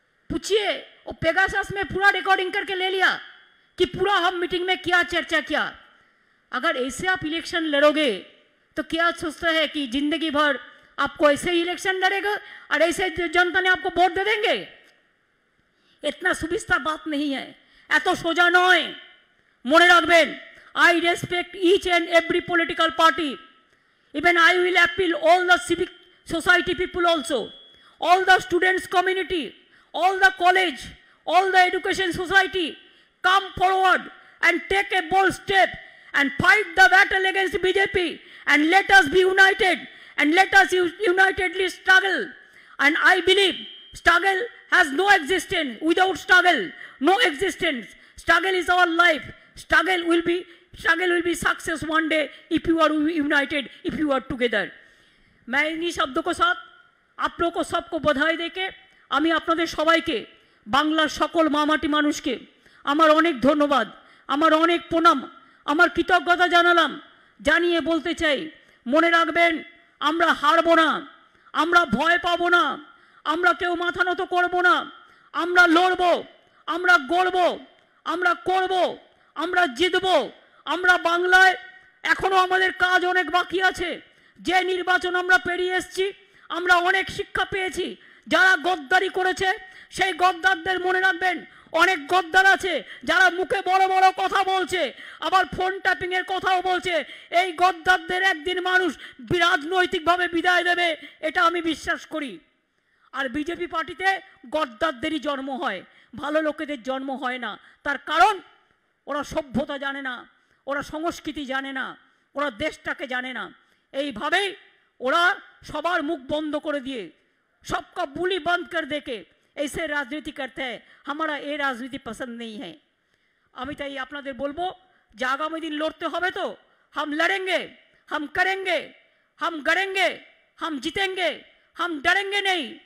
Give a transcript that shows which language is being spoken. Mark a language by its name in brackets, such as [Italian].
[Hindi] पूछिए, वो पेगासस में पूरा रिकॉर्डिंग करके ले लिया कि पूरा हम मीटिंग में क्या चर्चा किया। अगर ऐसे आप इलेक्शन लड़ोगे तो क्या सोचता है कि जिंदगी भर आपको ऐसे ही इलेक्शन लड़ेगा और ऐसे जनता ने आपको वोट दे देंगे? इतना सुविस्ता बात नहीं है, [Bangla] एतो सोजा नय। मने राखबेन, [English] I respect each and every political party. Even I will appeal all the civic society people also, all the students community, all the college, all the education society, come forward and take a bold step and fight the battle against BJP, and let us be united, and let us unitedly struggle. And I believe struggle has no existence. Without struggle, no existence. Struggle is our life. Struggle will be success one day if you are united, if you are together. [Hindi] मैं इन्हीं शब्दों के साथ आप लोगों को सबको बधाई देके [Bangla] আমি আপনাদের সবাইকে, বাংলার সকল মামাটি মানুষকে আমার অনেক ধন্যবাদ, আমার অনেক প্রণাম, আমার কৃতজ্ঞতা জানালাম। জানিয়ে বলতে চাই, মনে রাখবেন, আমরা হারবো না, আমরা ভয় পাবো না, আমরা কেউ মাথা নত করবো না। আমরা লড়বো, আমরা গড়বো, আমরা করবো, আমরা জিতবো। আমরা বাংলায় এখনো আমাদের কাজ অনেক বাকি আছে। যে নির্বাচন আমরা পেরিয়ে এসেছি, আমরা অনেক শিক্ষা পেয়েছি। যারা গদ্দারি করেছে সেই গদ্দারদের মনে রাখবেন, অনেক গদ্দার আছে যারা মুখে বড় বড় কথা বলছে, আবার ফোন ট্যাপিং এর কথাও বলছে। এই গদ্দারদের একদিন মানুষ রাজনৈতিকভাবে বিদায় দেবে, এটা আমি বিশ্বাস করি। আর বিজেপি পার্টিতে গদ্দারদেরই জন্ম হয়, ভালো লোকেদের জন্ম হয় না। তার কারণ ওরা সভ্যতা জানে না, ওরা সংস্কৃতি জানে না, ওরা দেশটাকে জানে না। এইভাবেই ওরা সবার মুখ বন্ধ করে দিয়ে, [Hindi] सबका बुली बंद कर देके ऐसे राजनीति करते हैं। हमारा ये राजनीति पसंद नहीं है। [Bangla] আমি তাই আপনাদের বলবো যে আগামী দিন লড়তে হবে তো [Hindi] हम लड़ेंगे, हम करेंगे, हम गड़ेंगे, हम जीतेंगे, हम डरेंगे नहीं।